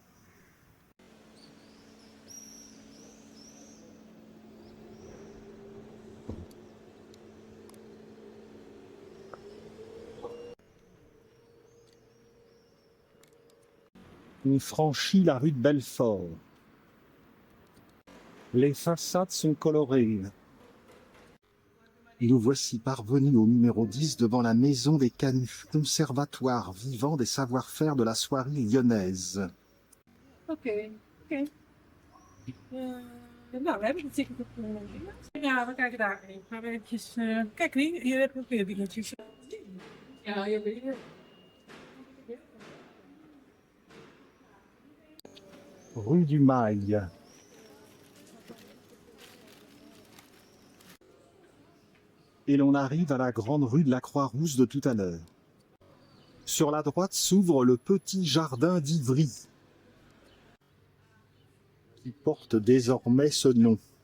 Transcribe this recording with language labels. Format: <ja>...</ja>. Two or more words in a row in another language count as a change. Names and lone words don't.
<fr>On franchit la rue de Belfort. Les façades sont colorées. Nous voici parvenus au numéro 10 devant la maison des Canuts, conservatoire vivant des savoir-faire de la soierie lyonnaise. Ok.</fr> <nl>Nou, we hebben het ticket op. Ja, we kijken daarheen. Gaan we eventjes... kijk, hier heb je ook weer dingetjes. Ja, hier ben je.</nl> <fr>Rue du Mail. Et l'on arrive à la grande rue de la Croix-Rousse de tout à l'heure. Sur la droite s'ouvre le petit jardin d'Ivry, qui porte désormais ce nom.</fr>